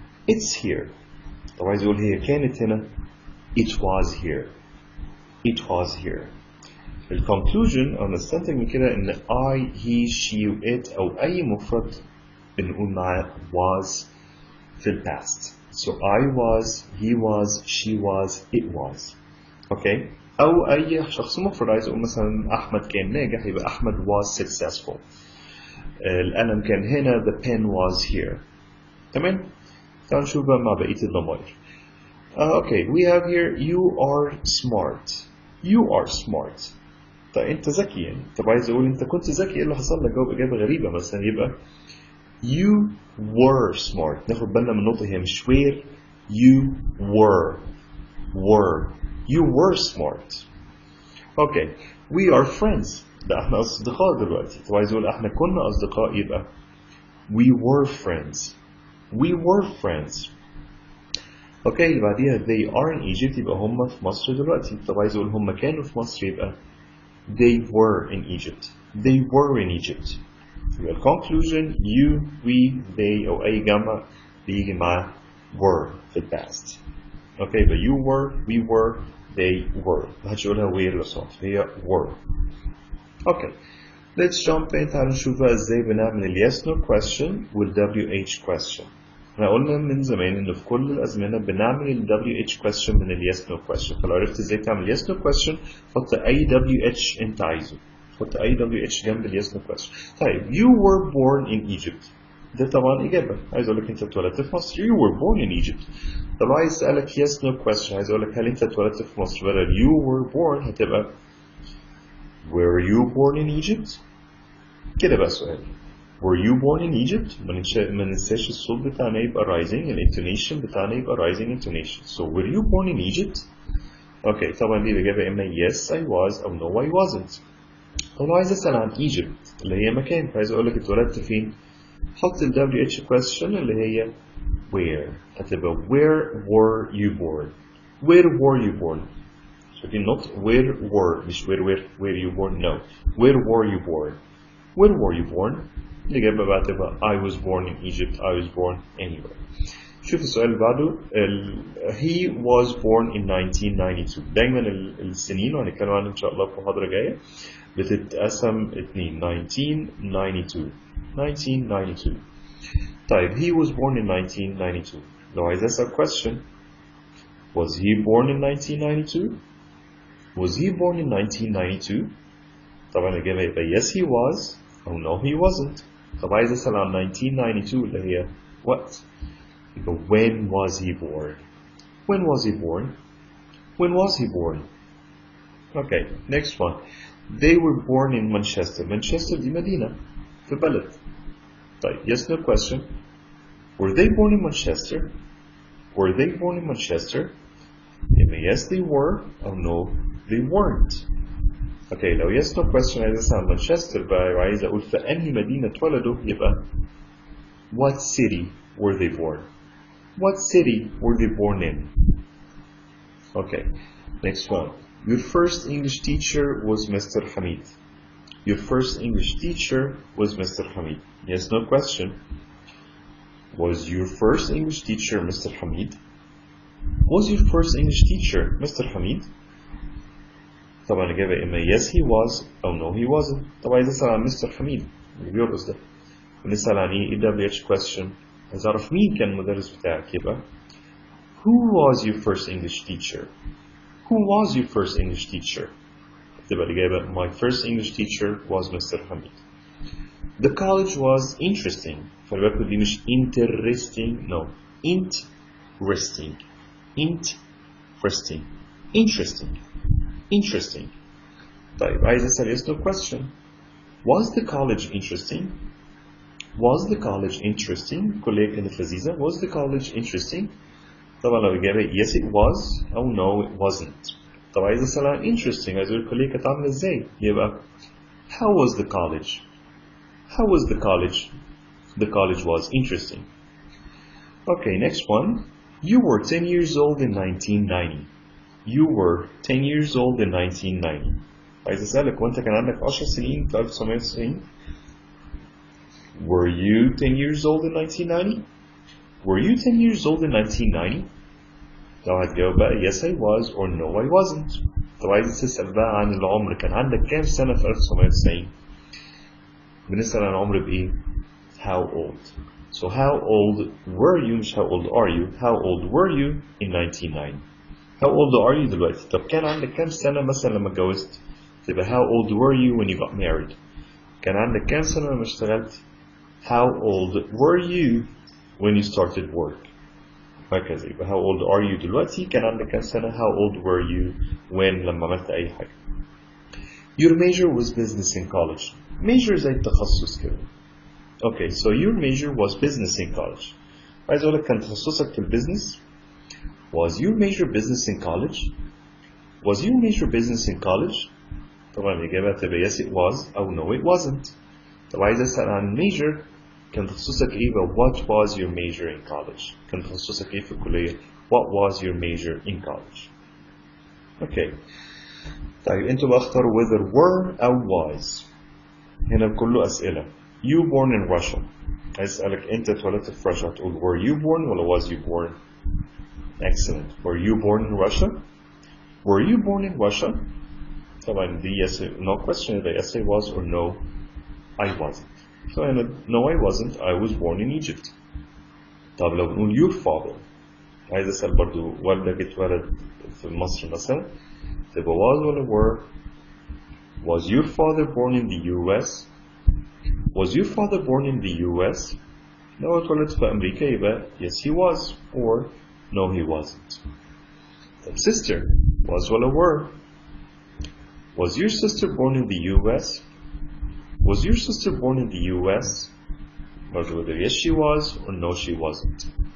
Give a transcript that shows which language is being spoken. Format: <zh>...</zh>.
<en>It's here.</en> <ar>طب عايز اقول هي كانت هنا</ar> <en>it was here. It was here.</en> <ar>الconclusion او نستنتج من كده ان</ar> <en>I, he, she</en> <ar>و it او اي مفرد بنقول معاه was في الباست.</ar> <en>So I was, he was, she was, it was. Okay?</en> <ar>أو أي شخص مفرد عايز أقول مثلا أحمد كان ناجح يبقى أحمد</ar> <en>was successful.</en> <ar>القلم كان هنا</ar> <en>the pen was here.</en> <ar>تمام؟ تعالوا نشوف بقى مع بقية الضمائر.</ar> <en>Okay, we have here you are smart. You are smart.</en> <ar>طيب أنت ذكي يعني. طب عايز أقول أنت كنت ذكي إيه اللي حصل لك؟ جاوب إجابة غريبة مثلا يبقى</ar> <en>you were smart.</en> <ar>ناخد بالنا من النقطة هي مش where.</ar> <en>You were. You were smart. Okay. We are friends.</en> <ar>ده احنا أصدقاء دلوقتي. طب عايز أقول احنا كنا أصدقاء يبقى</ar> <en>we were friends. We were friends. Okay.</en> <ar>اللي بعديها</ar> <en>they are in Egypt</en> <ar>يبقى هم في مصر دلوقتي. طب عايز أقول هم كانوا في مصر يبقى</ar> <en>they were in Egypt. They were in Egypt. يبقى conclusion you, we, they</en> <ar>أو أي جمع بيجي مع</ar> <en>were في past. Okay, يبقى you were, we were, they were.</en> <ar>ما حدش يقولها were ولا صوت هي were.</ar> <en>Okay, let's jump in.</en> <ar>تعالوا نشوف بقى ازاي بنعمل ال yes no question وال WH question. احنا قلنا من زمان ان في كل الازمنه بنعمل ال WH question من ال yes no question. فلو عرفت ازاي تعمل yes no question حط اي WH انت عايزه. حط اي WH جنب ال yes no question. طيب</ar> <en>you were born in Egypt.</en> <ar>ده طبعا اجابه. عايز اقول لك انت اتولدت في مصر.</ar> <en>You were born in Egypt.</en> <ar>طب عايز اسالك yes no question. عايز اقول لك هل انت اتولدت في مصر بدل</ar> <en>you were born</en> <ar>هتبقى</ar> <en>were you born in Egypt.</en> <ar>كده بقى سؤال.</ar> <en>Were you born in Egypt؟</en> <ar>ما ننساش الصوت بتاعنا يبقى</ar> <en>rising.</en> <ar>الانتونيشن بتاعنا يبقى rising intonation.</ar> <en>So were you born in Egypt؟</en> <ar>اوكي طبعا دي الاجابه اما</ar> <en>yes I was او no I wasn't.</en> <ar>طب لو عايز اسال عن Egypt اللي هي مكان فعايز اقول لك اتولدت فين؟ حط ال WH question اللي هي where.</ar> <en>هتبقى where were you born. Where were you born. شايفين not where were مش where you born. No. Where were you born. Where were you born.</en> <ar>الإجابة بقى تبقى</ar> <en>I was born in Egypt. I was born anywhere.</en> <ar>شوف السؤال اللي بعده.</ar> <en>He was born in 1992.</en> <ar>دايما السنين وهنتكلم عنها إن شاء الله في محاضرة جاية بتتقسم اتنين.</ar> <en>1992. طيب he was born in 1992.</en> <ar>لو عايز أسأل</ar> <en>question was he born in 1992. Was he born in 1992.</en> <ar>طبعا الإجابة يبقى</ar> <en>yes he was أو no he wasn't.</en> <ar>طب عايز أسأل عن 1992 اللي هي what.</ar> <en>يبقى when was he born. When was he born. When was he born. Okay, next one. They were born in Manchester.</en> <ar>Manchester دي مدينة في بلد.</ar> <en>طيب yes no question. Were they born in Manchester. Were they born in Manchester. يبقى yes they were أو no they weren't.</en> <ar>Okay, لو yes no question عايز أسأل عن مانشستر بقى وعايز أقول في أنهي مدينة اتولدوا يبقى</ar> <en>what city were they born. What city were they born in. Okay, next one. Your first English teacher was Mr. Hamid. Your first English teacher was Mr. Hamid. Yes no question. Was your first English teacher Mr. Hamid. Was your first English teacher Mr. Hamid?</en> <ar>طبعا الإجابة إما</ar> <en>yes he was أو no he wasn't.</en> <ar>طبعا عايز أسأل عن مستر حميد اللي بيرقص ده، ونسأل عن إيه WH question، عايز أعرف مين كان المدرس بتاعك.</ar> <en>يبقى Who was your first English teacher? Who was your first English teacher?</en> <ar>تبقى الإجابة</ar> <en>My first English teacher was Mr.</en> <ar>حميد.</ar> <en>The college was interesting.</en> <ar>خلي بالكوا دي مش</ar> <en>interesting no interesting interesting interesting interesting. طيب عايز أسأل yes no question. Was the college interesting? Was the college interesting?</en> <ar>كلية كانت لذيذة.</ar> <en>Was the college interesting?</en> <ar>طبعا لو الإجابة</ar> <en>yes it was أو no it wasn't.</en> <ar>طبعا عايز أسأل عن interesting، عايز أقول الكلية كانت عاملة إزاي.</ar> <en>يبقى how was the college? How was the college? The college was interesting. Okay, next one. You were 10 years old in 1990. You were 10 years old in 1990.</en> <ar>عايز أسألك وأنت كان عندك 10 سنين في 1990؟</ar> <en>Were you 10 years old in 1990? Were you 10 years old in 1990? لو هتجاوب بقى yes I was or no I wasn't.</en> <ar>طب عايز تسأل بقى عن العمر، كان عندك كام سنة في 1990؟ بنسأل عن العمر بإيه؟</ar> <en>How old. So how old were you مش how old are you. How old were you in 1990? How old are you دلوقتي؟</en> <ar>طب كان عندك كام سنة مثلا لما اتجوزت؟</ar> <en>تبقى how old were you when you got married؟</en> <ar>كان عندك كام سنة لما اشتغلت؟</ar> <en>How old were you when you started work؟ هكذا.</en> <ar>يبقى</ar> <en>how old are you</en> <ar>دلوقتي، كان عندك كام سنة.</ar> <en>How old were you when</en> <ar>لما عملت أي حاجة.</ar> <en>Your major was business in college.</en> <ar>Major زي التخصص كده.</ar> <en>Okay, so your major was business in college.</en> <ar>عايز أقول لك كان تخصصك في البيزنس.</ar> <en>Was your major business in college? Was your major business in college?</en> <ar>طبعا الإجابة تبقى</ar> <en>yes it was أو no it wasn't.</en> <ar>طب عايز أسأل عن</ar> <en>major،</en> <ar>كان تخصصك إيه بقى؟</ar> <en>What was your major in college؟</en> <ar>كان تخصصك إيه في الكلية؟</ar> <en>What was your major in college؟ Okay.</en> <ar>طيب أنتوا بقى اختاروا whether were أو was. هنا كله أسئلة.</ar> <en>You born in Russia.</en> <ar>عايز أسألك أنت اتولدت في روسيا، هتقول</ar> <en>were you born</en> <ar>ولا</ar> <en>was you born؟ Excellent. Were you born in Russia? Were you born in Russia? طبعا دي yes no question، يبقى yes I was or no I wasn't. So no I wasn't, I was born in Egypt.</en> <ar>طب لو بنقول your father، عايز أسأل برضو والدك اتولد في مصر مثلا، تبقى was ولا were؟</ar> <en>Was your father born in the US? Was your father born in the US?</en> <ar>لو اتولد في أمريكا يبقى</ar> <en>yes he was or no he wasn't. طب sister، was ولا were؟ Was your sister born in the US? Was your sister born in the US? برضه whether yes she was or no she wasn't.</en>